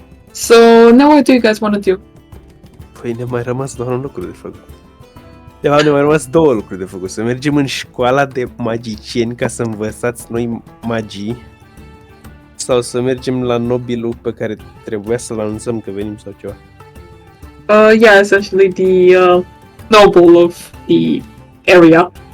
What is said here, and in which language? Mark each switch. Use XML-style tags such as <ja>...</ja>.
<en>So now what do you guys want to do?</en> <ro>Păi ne-a mai rămas doar un lucru de făcut. De fapt, ne-au mai rămas două lucruri de făcut. Să mergem în școala de magicieni ca să învățați noi magii. Sau să mergem la nobilul pe care trebuia să-l anunțăm că venim sau ceva.</ro> <en>Yeah, essentially the noble of the area.</en>